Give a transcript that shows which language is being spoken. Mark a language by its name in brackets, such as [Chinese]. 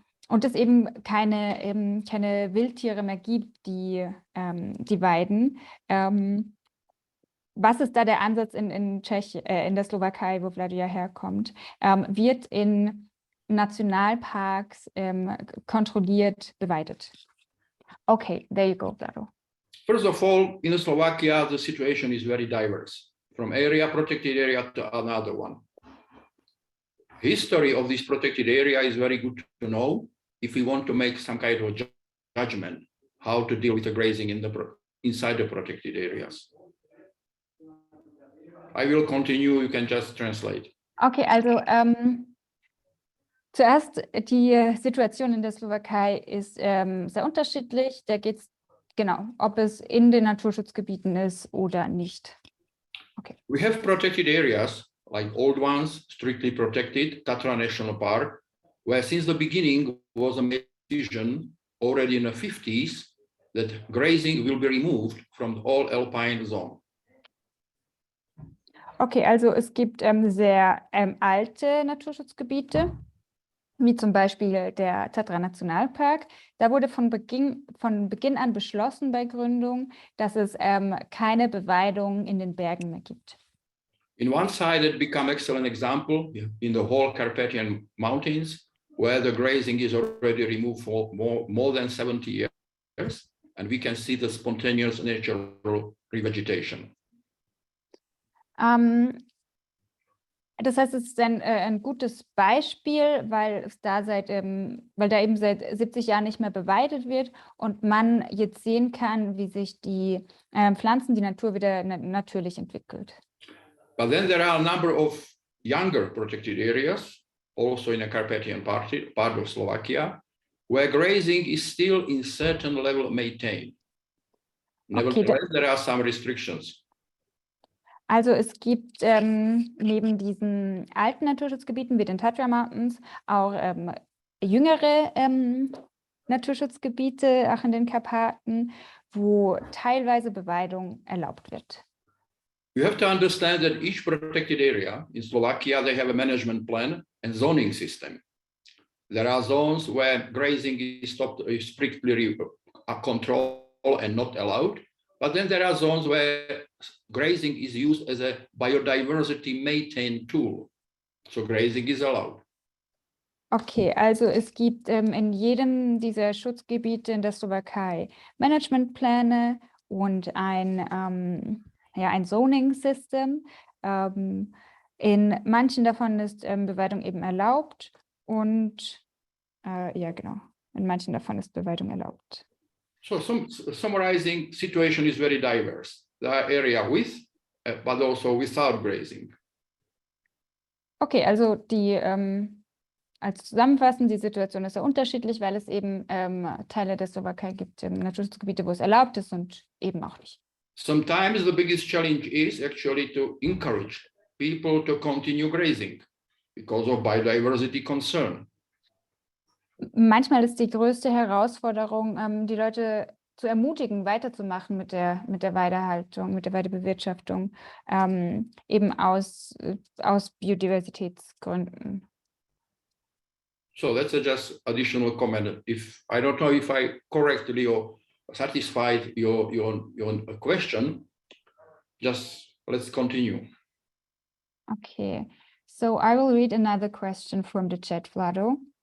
[German] Und es eben keine Wildtiere mehr gibt, die weiden. Was ist da der Ansatz in der Slowakei, wo Vlado ja herkommt? Wird in Nationalparks kontrolliert beweidet? [English] Okay, there you go, Vlado. First of all, in Slovakia, the situation is very diverse, from protected area to another one. History of this protected area is very good to know if we want to make some kind of judgment how to deal with the grazing inside the protected areas. I will continue, you can just translate. [German] Okay, also zuerst die Situation in der Slowakei ist sehr unterschiedlich. Da geht es ob es in den Naturschutzgebieten ist oder nicht. Okay. [English] We have protected areas, like old ones, strictly protected, Tatra National Park, where since the beginning was a decision already in the 50s that grazing will be removed from the whole alpine zone. [German] Okay, also es gibt sehr alte Naturschutzgebiete, wie zum Beispiel der Tatra Nationalpark. Da wurde von Beginn an beschlossen bei Gründung, dass es keine Beweidung in den Bergen mehr gibt. [English] In one side, it become excellent example in the whole Carpathian Mountains, where the grazing is already removed for more than 70 years, and we can see the spontaneous natural revegetation. [German] Das heißt, es ist ein gutes Beispiel, weil da eben seit 70 Jahren nicht mehr beweidet wird und man jetzt sehen kann, wie sich die Pflanzen, die Natur wieder natürlich entwickelt. [English] But then there are a number of younger protected areas, also in the Carpathian part of Slovakia, where grazing is still in certain level maintained. Nevertheless, there are some restrictions. [German] Also es gibt neben diesen alten Naturschutzgebieten wie den Tatra Mountains auch jüngere Naturschutzgebiete, auch in den Karpaten, wo teilweise Beweidung erlaubt wird. [English] You have to understand that each protected area in Slovakia, they have a management plan and zoning system. There are zones where grazing is stopped, strictly controlled and not allowed. But then there are zones where grazing is used as a biodiversity maintain tool. So grazing is allowed. [German] Okay, also es gibt in jedem dieser Schutzgebiete in der Slowakei Managementpläne und ein Zoning-System. In manchen davon ist Beweidung eben erlaubt und in manchen davon ist Beweidung erlaubt. [English] So summarizing, situation is very diverse. There are areas with, but also without grazing. [German] Okay, also als zusammenfassend, die Situation ist sehr unterschiedlich, weil es eben Teile der Slowakei gibt, Naturschutzgebiete, wo es erlaubt ist und eben auch nicht. [English] Sometimes the biggest challenge is actually to encourage people to continue grazing because of biodiversity concern. [German] Manchmal ist die größte Herausforderung, die Leute zu ermutigen, weiterzumachen mit der Weidehaltung, mit der Weidebewirtschaftung, eben aus Biodiversitätsgründen. [English] So that's just additional comment. I don't know if I correctly or satisfied your question. Just let's continue. Okay, so I will read another question from the chat, Vlado.